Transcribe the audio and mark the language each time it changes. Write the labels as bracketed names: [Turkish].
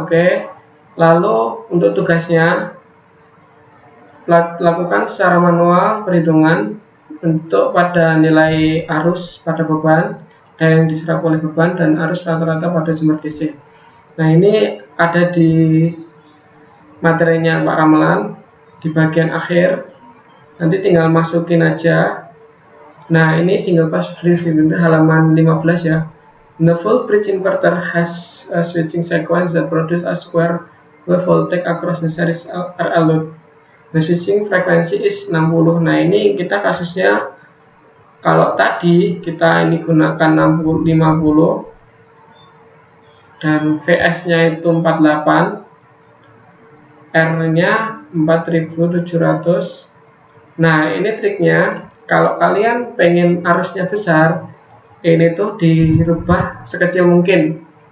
[Indonesian] Oke, lalu untuk tugasnya lakukan secara manual perhitungan untuk pada nilai arus pada beban, daya yang diserap oleh beban, dan arus rata-rata pada sumber DC. Nah, ini ada di materinya Pak Ramalan di bagian akhir, nanti tinggal masukin aja. Nah, ini single pass free halaman 15 ya. [English] The full bridge inverter has a switching sequence that produce a square wave voltage across the series RL load. The switching frequency is 60. [Indonesian] Nah, ini kita kasusnya kalau tadi kita ini gunakan 50 dan VS-nya itu 48, R-nya 4700. Nah, ini triknya. Kalau kalian pengen arusnya besar, ini tuh dirubah sekecil mungkin.